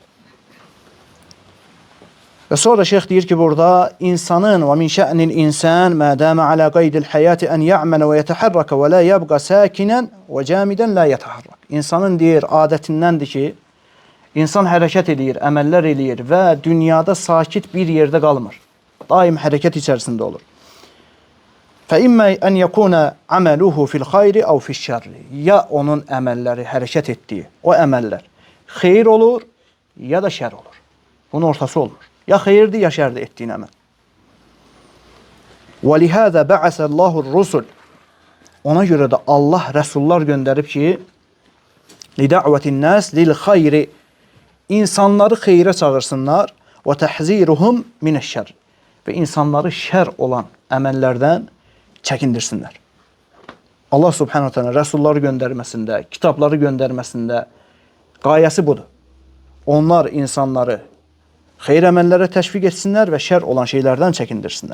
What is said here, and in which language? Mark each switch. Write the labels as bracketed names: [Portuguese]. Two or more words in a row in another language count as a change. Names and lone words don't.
[Azerbaijani] Və sonra şeyx deyir ki, burada insanın və [Arabic] من شأن الإنسان ما دام على قيد الحياة أن يعمل و يتحرك و لا يبقى ساكنا و جامدا لا يتحرك. [Azerbaijani] İnsanın deyir, adətindəndir ki, insan hərəkət edir, əməllər edir və dünyada sakit bir yerdə qalmır. Daim hərəkət içərisində olur. [Arabic] فَإِمَّا أَنْ يَكُونَ عَمَلُهُ فِي الْخَيْرِ أَوْ فِي الشَّرِّ. [Azerbaijani] Ya onun əməlləri, hərəkət etdiyi o əməllər xeyir olur, ya da şər olur. Bunun ortası olmur. Ya xeyirdir, ya şərdir etdiyin əməl. [Arabic] وَلِهَذَا بَعَسَ اللّٰهُ الرُّسُلِ. [Azerbaijani] Ona görə də Allah rəsullar göndərib ki, [Arabic] لِدَعْوَةِ النَّاسِ لِلْخَيْرِ. [Azerbaijani] İnsanları xeyrə çağırsınlar [Arabic] وَتَحْزِيرُهُمْ مِنَ الشَّرِّ. [Azerbaijani] Və insanları şər olan əməllərdən çəkindirsinlər. Allah subhanahu teala rəsulları göndərməsində, kitabları göndərməsində qayəsi budur. Onlar insanları xeyir əməllərə təşviq etsinlər və şər olan şeylərdən çəkindirsinlər.